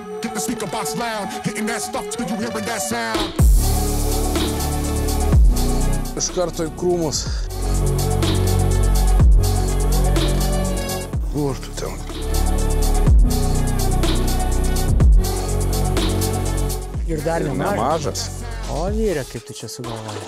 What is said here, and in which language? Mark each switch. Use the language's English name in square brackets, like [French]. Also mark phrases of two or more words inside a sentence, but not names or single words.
[English] Hit the speaker box loud, hitting that stuff till you hearing that sound. [Lithuanian] Iš karto į krūmus. Kur tu ten? Ir dar nemažas. O vyre, kaip tu čia sugalvoji?